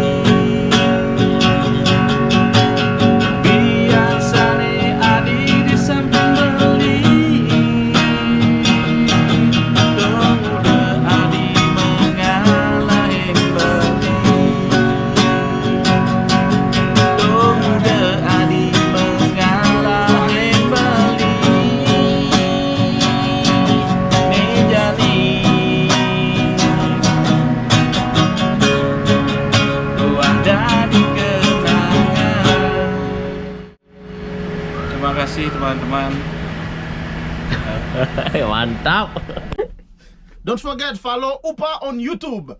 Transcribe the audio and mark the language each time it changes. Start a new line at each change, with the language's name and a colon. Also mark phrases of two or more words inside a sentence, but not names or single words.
Balinese: Biasane adi di samping beli, tunggu adi mengalahin beli, tunggu adi mengalahin beli, nijani
Indonesian: buah dari kenangan. Terima kasih teman-teman. Mantap.
English: Don't forget follow Upa on YouTube.